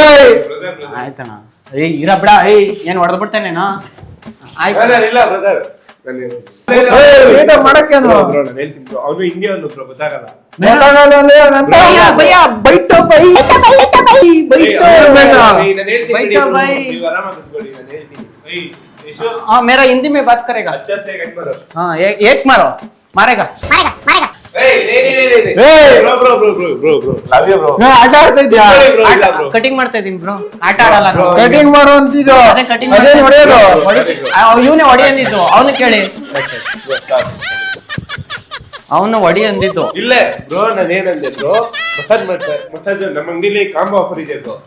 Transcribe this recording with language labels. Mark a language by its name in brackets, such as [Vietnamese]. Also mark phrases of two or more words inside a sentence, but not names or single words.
[Kannada] ಆಯ್ತಣ್ಣ. ಏಯ್ ಇರ ಬಿಡ. ಏಯ್ ಏನ್ ಹೊಡೆದ್ ಬಿಡ್ತೇನೇನೋ? ಆಯ್ತು ನೀಟಾಗಿ ಮಾಡಕ್ಕೇನು ಅವನು ಹಿಂಗೆ ಒಂದು ಗೊತ್ತಾಗಲ್ಲ. [Hindi] भैया भैया बैठो बै बैठो [Kannada] ನೀವು ಆರಾಮಾಗಿ ಕೂತ್ಕೊಳ್ಳಿ, ನಾನು ಹೇಳ್ತೀನಿ. ಯಶು, [Hindi] हाँ मेरा हिंदी में बात करेगा. अच्छा से कट मारो. हाँ एक मारो मारेगा. [English] Bro. Love you, bro. [Kannada] ಆಟ ಆಡ್ತಾ ಇದ್ಯಾ? ಇಲ್ಲ, bro. ಕಟಿಂಗ್ ಮಾಡ್ತಾ ಇದೀನಿ ಬ್ರೋ. ಆಟ ಆಡಲ್ಲ. ಕಟಿಂಗ್ ಮಾಡು ಅಂತಿದ್ದು. ಅದೇ ಕಟಿಂಗ್ ಅದೇ ಹೊಡೆಯೋದು. ಇವನೇ ಹೊಡಿ ಅಂದಿದ್ದು. ಅವನು ಕೇಳಿ. ಅವನು ಹೊಡಿ ಅಂದಿದ್ದು. ಇಲ್ಲ ಬ್ರೋ, ನಾನು ಏನಂದೆ ಬ್ರೋ, ಮಸಾಜ್ ನಮ್ಮ ಅಂಗಡಿಲಿ [English] combo offer [Kannada] ಇದೆ ಬ್ರೋ.